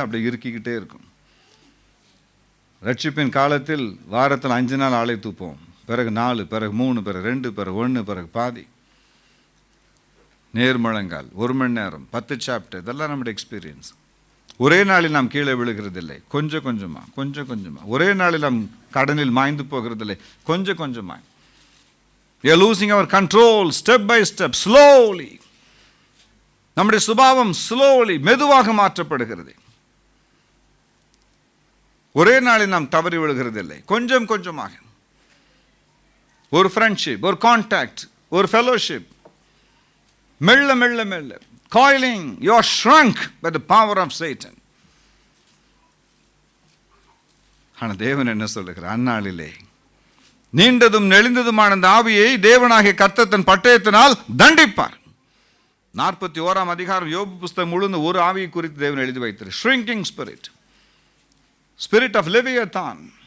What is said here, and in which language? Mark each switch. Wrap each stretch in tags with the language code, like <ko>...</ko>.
<ta>அப்படி இறுக்கிக்கிட்டே இருக்கும். ரட்சிப்பின் காலத்தில் வாரத்தில் 5 நாள் ஆளை தூப்போம், பிறகு 4, பிறகு 3, பிறகு 2, பிறகு 1, பிறகு பாதி. நேர்முழங்கால் 1 மணி நேரம், 10 சாப்டர், இதெல்லாம் நம்முடைய எக்ஸ்பீரியன்ஸ். ஒரே நாளில் நாம் கீழே விழுகிறதில்லை, கொஞ்சம் கொஞ்சமாக, கொஞ்சம் கொஞ்சமாக. ஒரே நாளில் நாம் கடனில் மாய்ந்து போகிறதில்லை, கொஞ்சம் கொஞ்சமாக.</ta> <en>We are losing our control step by step, slowly.</en> <ta>நம்முடைய சுபாவம் slowly, மெதுவாக மாற்றப்படுகிறது. ஒரே நாளில் நாம் தவறி விழுகிறதில்லை, கொஞ்சம் கொஞ்சமாக. ஒரு ஃப்ரெண்ட்ஷிப், ஒரு கான்டாக்ட், ஒரு ஃபெலோஷிப், மெல்ல மெல்ல மெல்ல.</ta> <en>Coiling, you are shrunk by the power of Satan.</en> <ta>ஆனால் தேவன் என்ன சொல்லுகிறார்? அந்நாளிலே நீண்டதும் நெளிந்ததுமான அந்த ஆவியை தேவனாகிய கர்த்தர் தன் பட்டயத்தினால் தண்டிப்பார். 41ஆம் அதிகாரம் யோபு புஸ்தகம் முழுந்து ஒரு ஆவியை குறித்து தேவன் எழுதி வைத்தார்.</ta> <en>Shrinking spirit, spirit of Leviathan.</en>